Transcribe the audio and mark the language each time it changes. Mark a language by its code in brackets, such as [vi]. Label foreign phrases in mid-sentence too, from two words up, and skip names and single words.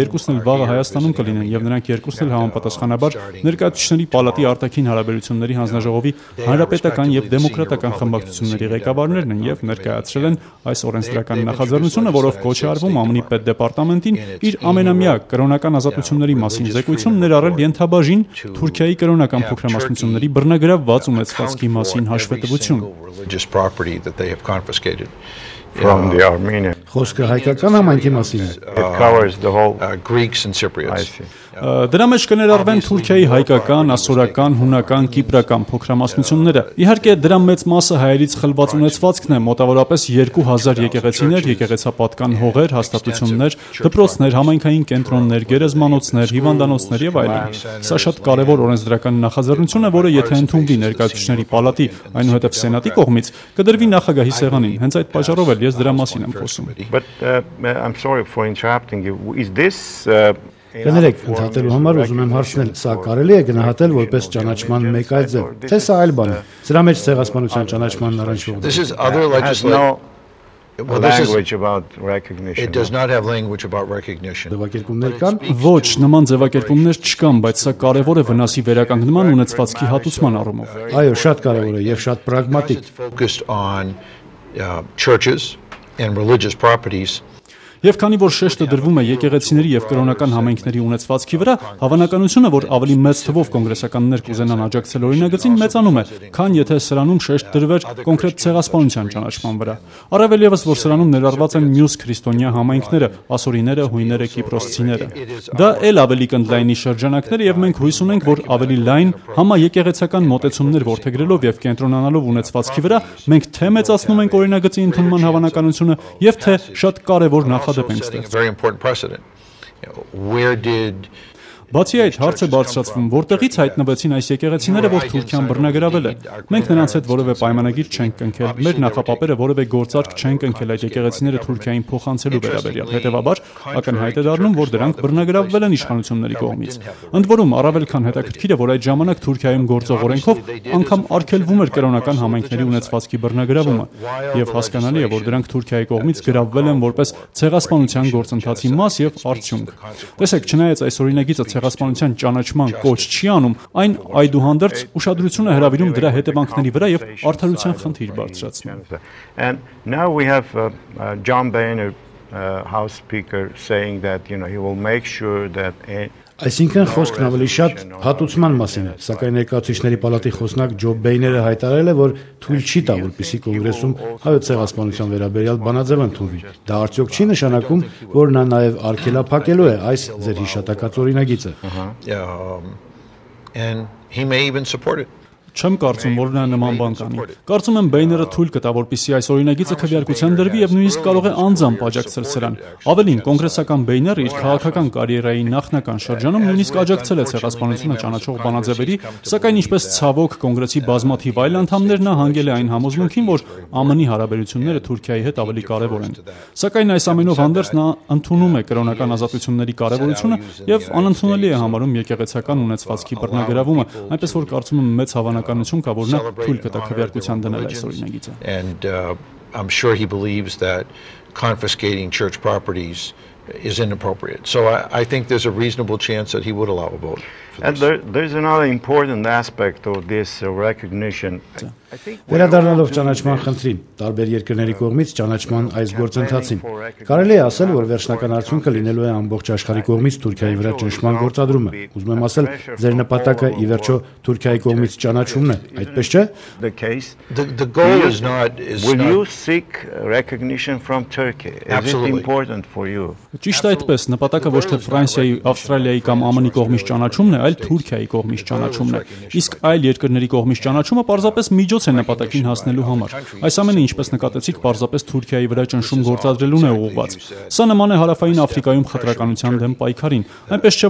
[hy] երկուսն էլ վաղը Հայաստանում կլինեն եւ նրանք երկուսն էլ համապատասխանաբար ներկայացուցիչների պալատի արտաքին հարաբերությունների հանձնաժողովի հանրապետական եւ դեմոկրատական խմբակցությունների ղեկավարներն են եւ ներկայացրել են այս օրենսդրական նախաձեռնությունը, որով կոչ է արվում ԱՄՆ-ի պետդեպարտամենտին իր ամենամյա կրոնական ազատությունների մասին զեկույցում ներառել ենթաբաժին Թուրքիայի կրոնական փոքրամասնությունների բռնագրավված ունեցվածքի մասին հաշվետվություն։ [en] from the Armenian. [hy] Խոսքը հայկական համայնքի մասին է։ [en] It covers the whole. Greeks and I Cypriots. see. [hy] Դրա մեջ կներառվեն Թուրքիայի հայկական, ասորական, հունական, կիպրական փոքրամասնությունները։ Իհարկե դրա մեծ մասը հայերից խլված ունեցվածքն է, մոտավորապես 2000 եկեղեցիներ, եկեղեցապատկան հողեր, հաստատություններ, դպրոցներ, համայնքային կենտրոններ, գերեզմանոցներ, հիվանդանոցներ եւ այլն։ Սա շատ կարևոր օրենսդրական նախաձեռնություն է, որը եթե ընդունվի ներկայացուցիչների պալատի, այնուհետև սենատի կողմից, կդրվի նախագահի սեղանին։ Հենց այդ պատճառով էլ ես դրա մասին եմ խոսում։ [en] But I'm sorry for interrupting you. Is this [hy] Կներեք, ընդհատելու համար ուզում եմ հարցնել, սա կարելի է գնահատել որպես ճանաչման մեկ այլ ձև, թե սա այլ բան է։ Սրա մեջ ցեղասպանության ճանաչմանն առնչվող։ [en] This is other has legislation. no language about recognition? It does not have language about recognition. [hy] Ձևակերպումներ կան։ Ոչ, նման ձևակերպումներ չկան, բայց սա կարևոր է վնասի վերականգնման ունեցվածքի հատուցման առումով։ Այո, շատ կարևոր է եւ շատ պրագմատիկ։ [en] Focused on churches and religious properties. [hy] Եվ քանի որ շեշտը դրվում է եկեղեցիների եւ կրոնական համայնքների ունեցվածքի վրա, հավանականությունը, որ ավելի մեծ թվով կոնգրեսականներ կուզենան աջակցել օրինագծին, մեծանում է, քան եթե սրանում շեշտ դրվեր կոնկրետ ցեղասպանության ճանաչման վրա։ Առավել եւս, որ սրանում ներառված են մյուս քրիստոնյա համայնքները, ասորիները, հույները, կիպրոսցիները։ Դա էլ ավելի կընդլայնի շրջանակները եւ մենք հույս ունենք, որ ավելի լայն համաեկեղեցական մոտեցումներ որդեգրելով եւ կենտրոնանալով ունեցվածքի վրա, մենք թե մեծացնում ենք օրինագծի ընդունման հավանականությունը եւ թե շատ կարեւոր [en] Setting a very important precedent. Where did [hy] Բացի այդ, հարց է բարձրացվում, որտեղից հայտնվեցին այս եկեղեցիները, որ Թուրքիան բռնագրավել է։ Մենք նրանց հետ որևէ պայմանագիր չենք կնքել, մեր նախապապերը որևէ գործարք չեն կնքել այդ եկեղեցիները Թուրքիային փոխանցելու վերաբերյալ։ Հետևաբար, ակնհայտ է դառնում, որ դրանք բռնագրավվել են իշխանությունների կողմից։ Ընդ որում, առավել քան հետաքրքիր է, որ այդ ժամանակ Թուրքիայում գործող օրենքով անգամ արգելվում էր կրոնական համայնքների ունեցվածքի բռնագրավումը, եւ հասկանալի է, որ դրանք Թուրքիայի կողմից գրավվել են որպես ցեղասպանության գործընթացի մաս եւ արդյունք։ Տեսեք, չնայած այս օրինագիծը ցեղասպանության ճանաչման կոչ չի անում, այն այդուհանդերձ ուշադրություն է հրավիրում դրա հետևանքների վրա եւ արդարության խնդիր բարձրացնում։ [en] And now we have John Boehner, House Speaker, saying that he will make sure that. [hy] Այսինքն խոսքն ավելի շատ հատուցման մասին է, սակայն ներկայացուցիչների պալատի խոսնակ Ջո Բեյները հայտարարել է, որ թույլ չի տա, որպեսզի կոնգրեսում հայոց ցեղասպանության վերաբերյալ բանաձև ընդունվի։ Դա արդյոք չի նշանակում, որ նա նաև արգելափակելու է այս ձեր հիշատակած օրինագիծը։ [en] And he may even support it. [hy] Չեմ կարծում, որ նա նման բան կանի։ Կարծում եմ Բեյները թույլ կտա, որպեսզի այս օրինագիծը քվեարկության դրվի եւ նույնիսկ կարող է անձամբ աջակցել սրան։ Ավելին, կոնգրեսական Բեյները իր քաղաքական կարիերայի նախնական շրջանում նույնիսկ աջակցել է ցեղասպանությունը ճանաչող բանաձևերի, սակայն ինչպես ցավոք կոնգրեսի բազմաթիվ այլ անդամներ նա հանգել է այն համոզմունքին, որ ԱՄՆ-ի հարաբերությունները Թուրքիայի հետ ավելի կարևոր են։ Սակայն այս ամենով հանդերձ նա ընդունում է կրոնական ազատությունների կարևորությունը եւ անընդունելի է համարում եկեղեցական ունեցվածքի բռնագրավումը, այնպես որ կարծում եմ մեծ հավանականություն կա, որ նա թույլ կտա քվեարկության դնել այս օրինագիծը։ [en] And I'm sure he believes that confiscating church properties is inappropriate. So I think there's a reasonable chance that he would allow a vote. And there's another important aspect of this recognition. [hy] Վերադառնալով ճանաչման խնդրին, տարբեր երկրների կողմից ճանաչման այս գործընթացին, կարելի է ասել, որ վերջնական արդյունքը լինելու է ամբողջ աշխարհի կողմից Թուրքիայի վրա ճնշման գործադրումը։ Ուզում եմ ասել, ձեր նպատակը ի վերջո Թուրքիայի կողմից ճանաչումն է, այդպես չէ։ [en] The goal is not. Will you seek recognition from Turkey? Is it important for you? [hy] Ճիշտ այդպես, նպատակը ոչ թե Ֆրանսիայի, Ավստրալիայի կամ ԱՄՆ-ի կողմից ճանաչումն է, այլ Թուրքիայի կողմից ճանաչումն է։ Իսկ այլ երկրների կողմից ճանաչումը պարզապես միջոց է նպատակին հասնելու համար։ Այս ամենը, ինչպես նկատեցիք, պարզապես Թուրքիայի վրա ճնշում գործադրելուն է ուղղված։ Սա նման է Հարավային Աֆրիկայում խտրականության դեմ պայքարին։ Այնպես չէ,